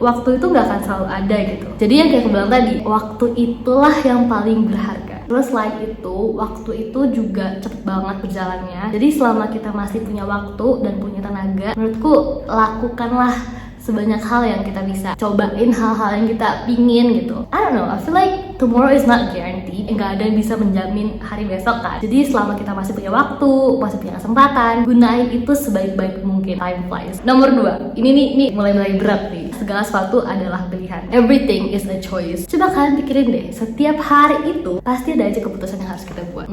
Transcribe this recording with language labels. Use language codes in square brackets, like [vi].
[id] Waktu itu gak akan selalu ada gitu. Jadi yang kayak aku bilang tadi, waktu itulah yang paling berharga. Terus selain itu, waktu itu juga cepet banget berjalannya. Jadi selama kita masih punya waktu dan punya tenaga, menurutku lakukanlah sebanyak hal yang kita bisa. Cobain hal-hal yang kita pingin gitu. [en] I don't know, I feel like tomorrow is not guaranteed. [id] Nggak ada yang bisa menjamin hari besok kan. Jadi selama kita masih punya waktu, masih punya kesempatan, gunain itu sebaik-baik mungkin. [en] Time flies. [id] Nomor 2, ini nih mulai berat nih. Segala sesuatu adalah pilihan. [en] Everything is a choice. [id] Coba kalian pikirin deh, setiap hari itu pasti ada aja keputusan yang harus kita buat.